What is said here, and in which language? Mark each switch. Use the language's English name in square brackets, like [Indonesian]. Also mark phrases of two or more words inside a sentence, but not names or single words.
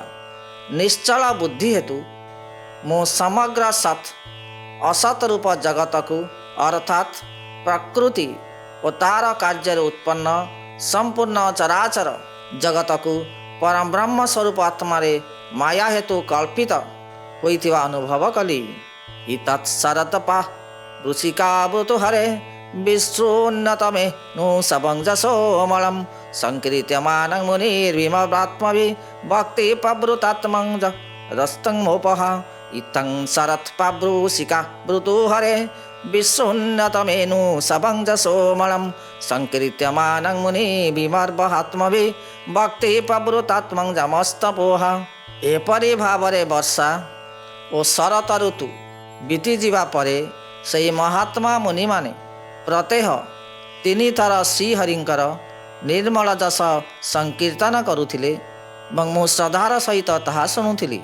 [Odia] ନିଶ୍ଚଳ ବୁଦ୍ଧି ହେତୁ ମୁଁ ସମଗ୍ର ସତ୍ ଅସତ୍ ରୂପ ଜଗତକୁ ଅର୍ଥାତ୍ ପ୍ରକୃତି ଓ ତାର କାର୍ଯ୍ୟରେ ଉତ୍ପନ୍ନ ସମ୍ପୂର୍ଣ୍ଣ ଚରାଚର ଜଗତକୁ ପରବ୍ରହ୍ମ ସ୍ୱରୂପ ଆତ୍ମାରେ ମାୟା ହେତୁ କଳ୍ପିତ ହୋଇଥିବା ଅନୁଭବ କଲି। [Sanskrit] ଇତତ୍ ଶରତପା ଋଷିକାବୃତୁ ହରେ ବିଶୃଣ୍ୟତମେ ନୁ ସବଂଜସୋମଳମ୍ ସଂକୀର୍ତ୍ୟମାନଂ ମୁନିର୍ବିମଳାତ୍ମଭି ଭକ୍ତି ପ୍ରବୃତାତ୍ମଂ रस्तङ्मोपः इत्थं शरत्पाब्रूषिका ब्रुतु हरे विश्वोन्नतमेनु सभञ्जसोमलं सङ्कीर्त्यमानं मुनि विमर्बहात्मभि भक्ति प्रवृत्तात्मं जमस्तपोह। [Odia] ଏପରି ଭାବରେ ବର୍ଷା ଓ ଶରତ ଋତୁ ବିତିଯିବା ପରେ ସେହି ମହାତ୍ମା ମୁନିମାନେ ପ୍ରତ୍ୟହ 3 ଥର ଶ୍ରୀହରିଙ୍କର ନିର୍ମଳ ଯଶ ସଂକୀର୍ତ୍ତନ କରୁଥିଲେ ଏବଂ ମୁଁ ଶ୍ରଦ୍ଧାର ସହିତ ତାହା ଶୁଣୁଥିଲି।